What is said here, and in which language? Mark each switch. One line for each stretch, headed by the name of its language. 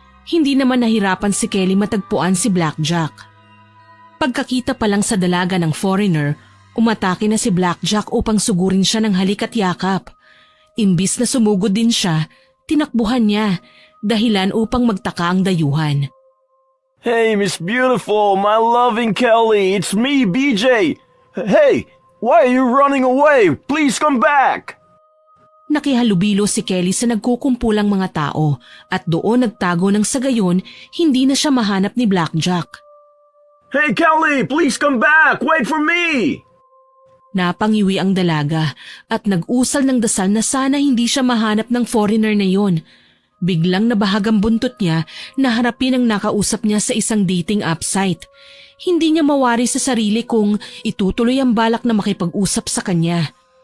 Filipino: Hindi naman nahirapan si Kelly matagpuan si Blackjack. Pagkakita pa lang sa dalaga ng foreigner, umatake na si Blackjack upang sugurin siya ng halik at yakap. Imbis na sumugod din siya, tinakbuhan niya, dahilan upang magtaka ang dayuhan.
English: Hey, Miss Beautiful, my loving Kelly, it's me, BJ. Hey, why are you running away? Please come back.
Filipino: Nakihalubilo si Kelly sa nagkukumpulang mga tao at doon nagtago ng sa gayon hindi na siya mahanap ni Blackjack.
English: Hey, Kelly, please come back. Wait for me.
Filipino: Napangiwi ang dalaga at nag-usal ng dasal na sana hindi siya mahanap ng foreigner na yon. Biglang nabahagang buntot niya na harapin ang nakausap niya sa isang dating app site. Hindi niya mawari sa sarili kung itutuloy ang balak na makipag-usap sa kanya.